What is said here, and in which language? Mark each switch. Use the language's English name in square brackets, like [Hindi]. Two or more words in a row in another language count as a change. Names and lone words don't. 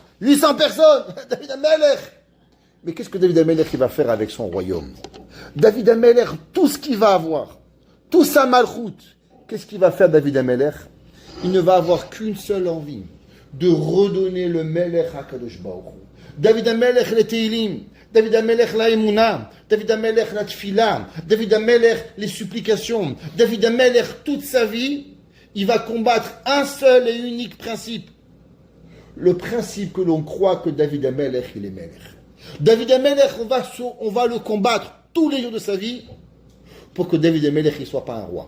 [French] 800 personnes, David HaMelech. Mais qu'est-ce que David HaMelech va faire avec son royaume? David HaMelech, tout ce qu'il va avoir, tout sa malchoute, qu'est-ce qu'il va faire David HaMelech? Il ne va avoir qu'une seule envie, de redonner le [Hebrew] מלך הקדוש ברוך הוא. [French] David HaMelech les Teilim, David HaMelech la Emunah, David HaMelech la Tfila, David HaMelech les supplications, David HaMelech toute sa vie, il va combattre un seul et unique principe. Le principe que l'on croit que David HaMelech il est Melech. David HaMelech, on va le combattre tous les jours de sa vie pour que David HaMelech ne soit pas un roi.